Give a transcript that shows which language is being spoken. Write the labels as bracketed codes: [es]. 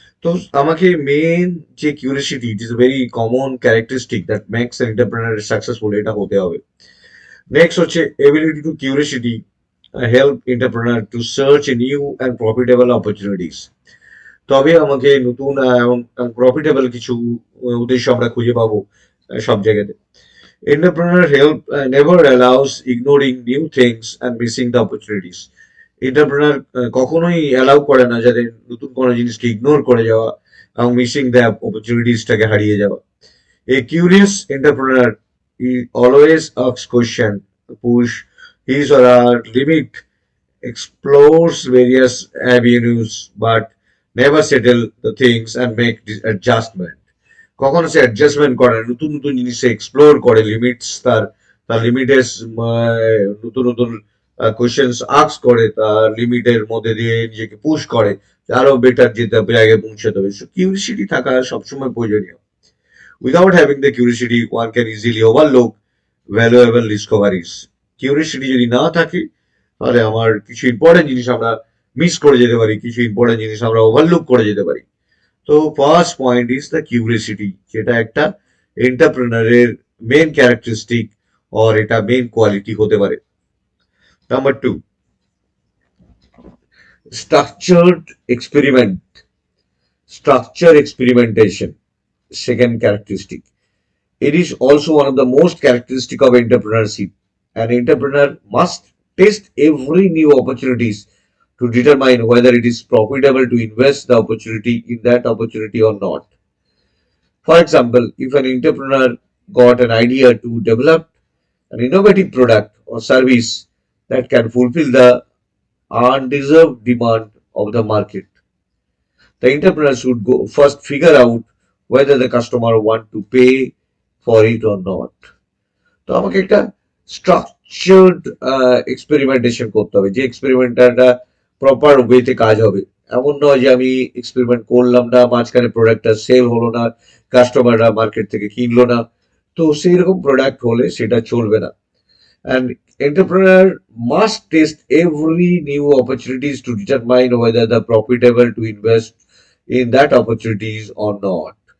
[bn] তো আমাকে মেন যে [en] curiosity, it is very common characteristic that makes an entrepreneur successful, [bn] এটা হতে হবে। [en] Next হচ্ছে ability to curiosity help entrepreneur to search new and profitable opportunities. [bn] তবে আমাকে নতুন এবং প্রফিটেবল কিছু উদ্দেশ্য আমরা খুঁজে পাবো সব জায়গাতে। [en] Entrepreneur help never allows ignoring new things and missing the opportunities. [bn] Entrepreneur কখনোই অ্যালাউ করে না যাতে নতুন কোনো জিনিসকে ইগনোর করে যাওয়া এবং মিসিং দ্য অপরচুনিটিসটাকে হারিয়ে যাওয়া। [en] A curious entrepreneur he always asks question, push his or her limit, explores various avenues, but never settle the things and make adjustment. [bn] কখনো সে অ্যাডজাস্টমেন্ট করে না, নতুন নতুন জিনিস সে এক্সপ্লোর করে, লিমিটস তার তার লিমিটের নতুন নতুন কোয়েশ্চেন্স আস্ক করে, তার লিমিটের মধ্যে দিয়ে নিজেকে পুশ করে আরো বেটার যেতে জায়গায় পৌঁছাতে হবে। [en] so curiosity [bn] থাকা সবসময় প্রয়োজনীয়। [en] Without having the curiosity one can easily overlook valuable discoveries. [bn] Curiosity যদি না থাকে তাহলে আমার কিছু ইম্পর্টেন্ট জিনিস আমরা মিস করে যেতে পারি, কিছু ইম্পর্টেন্ট জিনিস আমরা ওভারলুক করে যেতে পারি। [en] তো first point is the curiosity, [bn] যেটা একটা এন্টারপ্রেনারের [en] Main characteristic or এটা main quality হতে পারে। Number two, structured experiment, structure experimentation, second characteristic. It is also one of the most characteristic of entrepreneurship. An entrepreneur must test every new opportunities to determine whether it is profitable to invest the opportunity in that opportunity or not. For example, if an entrepreneur got an idea to develop an innovative product or service that can fulfill the undeserved demand of the market, the entrepreneur should go first figure out whether the customer want to pay for it or not. [bn] তো আমাকে একটা structured experimentation করতে হবে, যে এক্সপেরিমেন্টটা proper ওয়েতে কাজ হবে। এমন নয় যে আমি এক্সপেরিমেন্ট করলাম না, মাঝখানে প্রোডাক্টটা সেল হলো না, কাস্টমাররা মার্কেট থেকে কিনলো না, তো সেই রকম প্রোডাক্ট হলে সেটা চলবে না। [en] And entrepreneur must test every new opportunities to determine whether the profitable to invest in that opportunities or not.